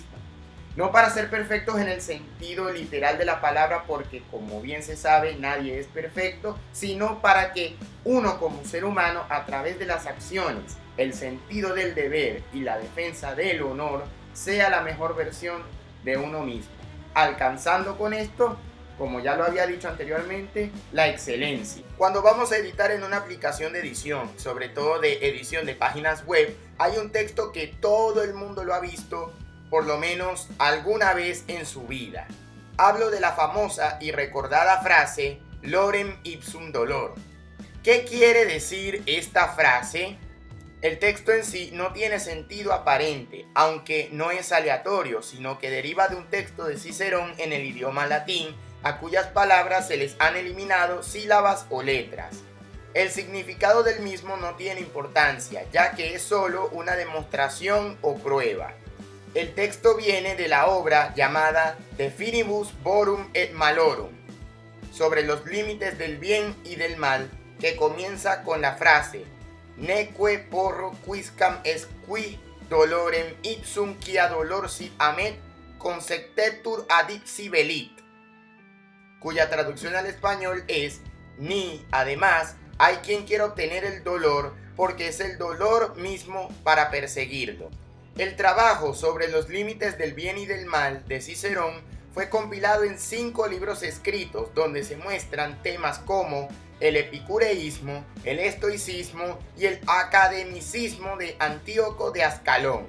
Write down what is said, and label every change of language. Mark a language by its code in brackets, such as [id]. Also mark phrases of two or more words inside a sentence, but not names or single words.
[es] No para ser perfectos en el sentido literal de la palabra, porque como bien se sabe, nadie es perfecto, sino para que uno como ser humano, a través de las acciones, el sentido del deber y la defensa del honor, sea la mejor versión de uno mismo, alcanzando con esto, como ya lo había dicho anteriormente, la excelencia. Cuando vamos a editar en una aplicación de edición, sobre todo de edición de páginas web, hay un texto que todo el mundo lo ha visto por lo menos alguna vez en su vida. Hablo de la famosa y recordada frase [la] Lorem ipsum dolor. [es] ¿Qué quiere decir esta frase? El texto en sí no tiene sentido aparente, aunque no es aleatorio, sino que deriva de un texto de Cicerón en el idioma latín, a cuyas palabras se les han eliminado sílabas o letras. El significado del mismo no tiene importancia, ya que es solo una demostración o prueba. El texto viene de la obra llamada De Finibus Borum et Malorum, sobre los límites del bien y del mal, que comienza con la frase [la] Neque porro quiscam est qui dolorem ipsum quia dolor sit amet consectetur adipsi velit, [es] cuya traducción al español es ni, además, hay quien quiera obtener el dolor porque es el dolor mismo para perseguirlo. El trabajo sobre los límites del bien y del mal de Cicerón fue compilado en 5 libros escritos donde se muestran temas como el epicureísmo, el estoicismo y el academicismo de Antíoco de Ascalón.